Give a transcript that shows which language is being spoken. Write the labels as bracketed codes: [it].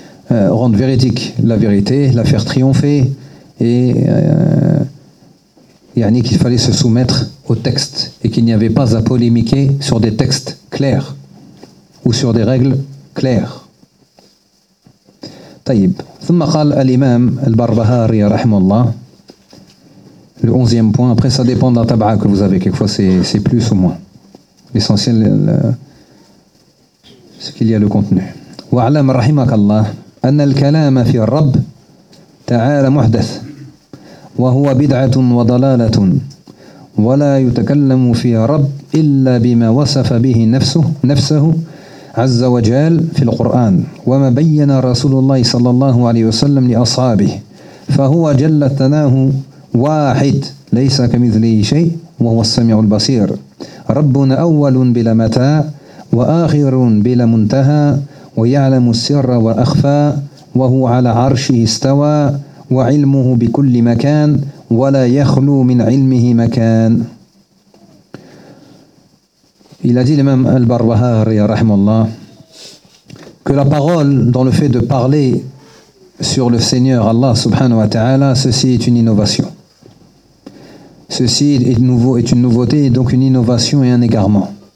[fr] rendre véridique la vérité, la faire triompher et yani qu'il fallait se soumettre au texte et qu'il n'y avait pas à polémiquer sur des textes clairs ou sur des règles claires. طيب ثم قال الامام البربهاري رحمه الله le 11e point, après ça dépend de la tab'a que vous avez, quelquefois c'est plus ou moins, l'essentiel c'est qu'il y a le contenu. [ar] وعلم رحمك الله ان الكلام في الرب تعالى محدث وهو بدعة وضلالة ولا يتكلم في رب إلا بما وصف به نفسه عز وجل في القرآن وما بين رسول الله صلى الله عليه وسلم لأصحابه فهو جل ثناه واحد ليس كمثله شيء وهو السميع البصير ربنا أول بلا متاع وآخر بلا منتهى ويعلم السر والأخفى وهو على عرشه استوى وعلمه بكل مكان ولا يخلو من علمه مكان. [fr] Il a dit l'imam al-Barbahari rahimallah que la parole dans le fait de parler sur le Seigneur Allah subhanahu wa ta'ala, ceci est une innovation. Ceci est nouveau, est une nouveauté, donc une innovation et un égarement.